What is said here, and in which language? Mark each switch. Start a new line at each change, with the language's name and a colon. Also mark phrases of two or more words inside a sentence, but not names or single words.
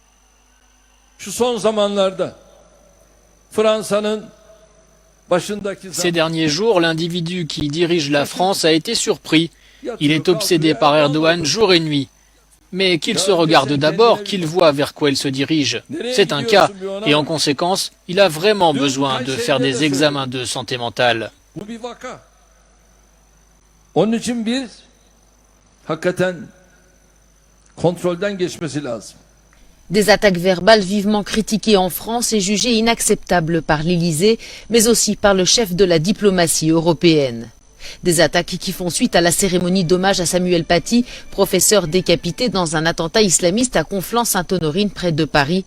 French: Ces derniers jours, l'individu qui dirige la France a été surpris. Il est obsédé par Erdogan jour et nuit. Mais qu'il se regarde d'abord, qu'il voit vers quoi il se dirige. C'est un cas, et en conséquence, il a vraiment besoin de faire des examens de santé mentale.
Turkish: Onun için biz hakikaten kontrolden geçmesi lazım.
French: Des attaques verbales vivement critiquées en France et jugées inacceptables par l'Élysée, mais aussi par le chef de la diplomatie européenne. Des attaques qui font suite à la cérémonie d'hommage à Samuel Paty, professeur décapité dans un attentat islamiste à Conflans-Sainte-Honorine près de Paris.